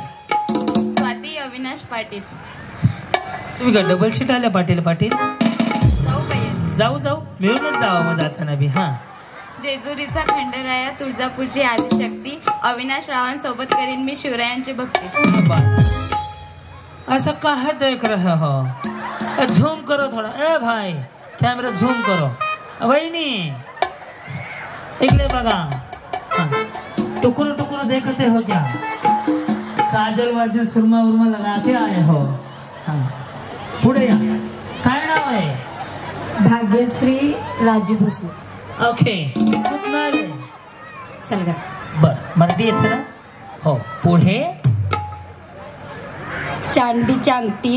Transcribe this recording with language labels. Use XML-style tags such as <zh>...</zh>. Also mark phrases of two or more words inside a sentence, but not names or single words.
<mr>स्वाती अविनाश पाटील. तुम्ही का डबल शीट आल्या पाटील. जाऊ मिळूनच जावं मग जाताना बी. हा जेजुरीचा खंडराया, तुळजापूरची आदिशक्ती. अविनाश रावांसोबत करीन मी शिवरायांची भक्ती.</mr> <hi>ऐसा काहे देख रहे हो. झूम करो थोड़ा. ए भाई कैमरा झूम करो. वहिनी इकडे बघा. टुकुर टुकुर देखते हो क्या. काजल वाजल सुरमा उर्मा लगा के आए हो.</hi> <mr>पुढे या. काय नाव आहे. भाग्यश्री राजू भोसले. ओके कुठून आले. सलगर. बर मराठी येते ना. हो पुढे. चांदीची अंगठी.</mr>